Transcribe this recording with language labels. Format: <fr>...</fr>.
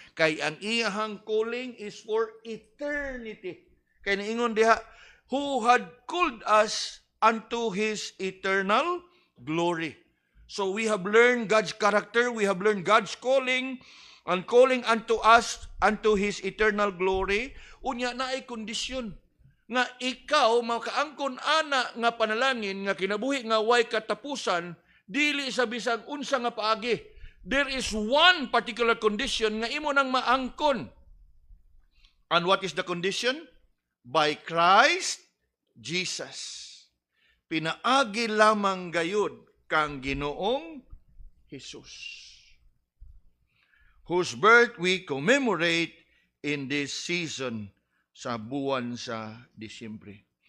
<ceb>Kay ang iyahang</ceb> <en>calling is for eternity.</en> <ceb>Kay niingon diha,</ceb> <en>who had called us unto His eternal glory. So we have learned God's character, we have learned God's calling, and calling unto us, unto His eternal glory.</en> <ceb>Unya na ay kondisyon nga ikaw makaangkon ana nga panalangin nga kinabuhi nga way katapusan, dili sa bisag unsa nga paagi.</ceb> <en>There is one particular condition</en> <ceb>nga imo nang maangkon.</ceb> <en>And what is the condition? By Christ Jesus.</en> <ceb>Pinaagi lamang gayud kang Ginoong Hesus,</ceb> <en>whose birth we commemorate in this season</en> <ceb>sa buwan sa Disyembre.</ceb>